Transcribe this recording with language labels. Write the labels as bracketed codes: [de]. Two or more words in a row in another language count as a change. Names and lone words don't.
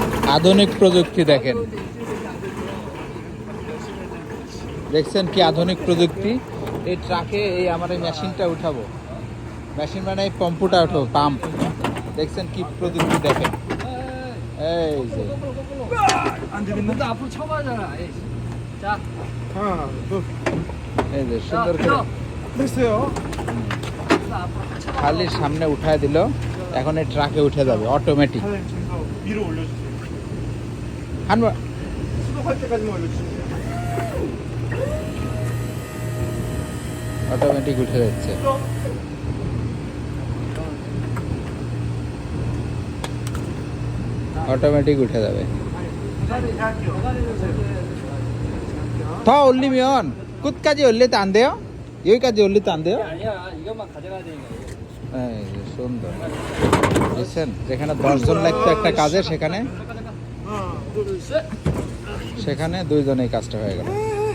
[bn] আধুনিক প্রযুক্তি দেখেন, দেখছেন কি আধুনিক প্রযুক্তি। এই ট্রাকে এই আমার এই মেশিনটা উঠাবো, মেশিন মানে এই পাম্পটা উঠাবো, পাম্প। দেখছেন কি প্রযুক্তি দেখেন, এই যে [ko] 근데 앞으로 쳐봐잖아. 자, 하나, 둘. [bn] এই যে সুন্দর করে [ko] 됐어요. [bn] খালি সামনে উঠায় দিল, এখন এই ট্রাকে উঠে যাবে অটোমেটিক। [ko] 사장님 지금 위로 올려주세요. 한 번 수동할 때까지만 올려주세요. [bn] অটোমেটিক উঠে যাচ্ছে। অটোমেটিক উঠে যাবে। [ko] 더 올리면 끝까지 올릴 때 안 돼요? 여기까지 올릴 때 안 돼요? 아니야. 이것만 가져가야 되니까. [bn] এই যে সুন্দর, বুঝছেন, যেখানে 10 জন লাগতো একটা কাজে, সেখানে [ko] 하나, 둘, 둘, 셋. [bn] সেখানে 2 জনেই কাজটা হয়ে গেল।